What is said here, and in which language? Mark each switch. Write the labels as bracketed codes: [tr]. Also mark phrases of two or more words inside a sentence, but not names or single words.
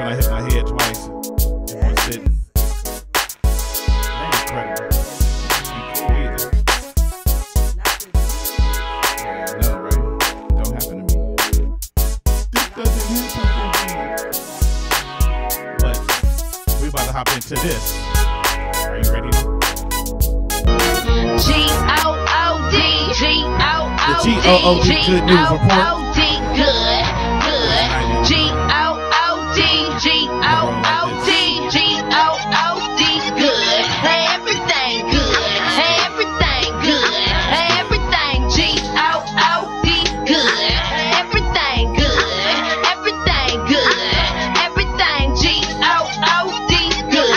[en] I hit my head twice. In one sitting. That ain't incredible. Ain't cool either. Yeah, I know, right? Don't happen to me. This doesn't happen to me. But we about to hop into this. Are you ready? G-O-O-D, G-O-O-D, The G-O-O-D Good News Report. G-O-O-D, good, good. G-O-O-D, G-O-O-D, G-O-O-D, good. Everything good, everything good, everything G-O-O-D, good. Everything good, everything good, everything G-O-O-D, good.